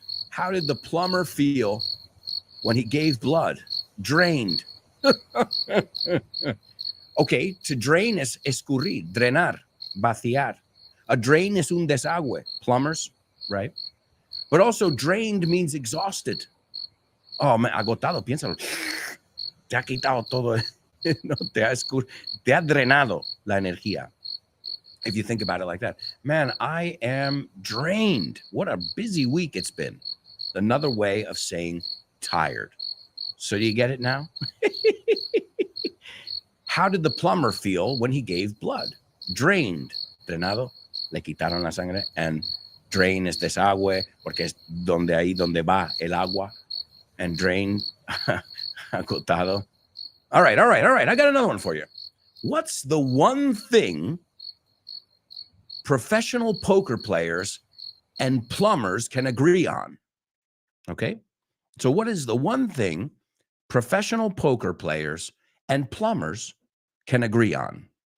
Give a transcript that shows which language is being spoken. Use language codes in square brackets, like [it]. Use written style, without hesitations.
[en] How did the plumber feel when he gave blood? Drained. Okay, to drain is escurrir, drenar, vaciar. A drain is un desagüe, plumbers, right? But also drained means exhausted. [es] Oh, man, agotado, piénsalo. Te ha quitado todo. No, te ha drenado la energía. [en] If you think about it like that. Man, I am drained. What a busy week it's been. Another way of saying tired. So do you get it now? How did the plumber feel when he gave blood? [es] Drained. Drenado, le quitaron la sangre. And drain es desagüe, porque es donde ahí donde va el agua. [en] And drain, agotado. All right. I got another one for you. What's the one thing professional poker players and plumbers can agree on? Okay. So what is the one thing professional poker players and plumbers can agree on?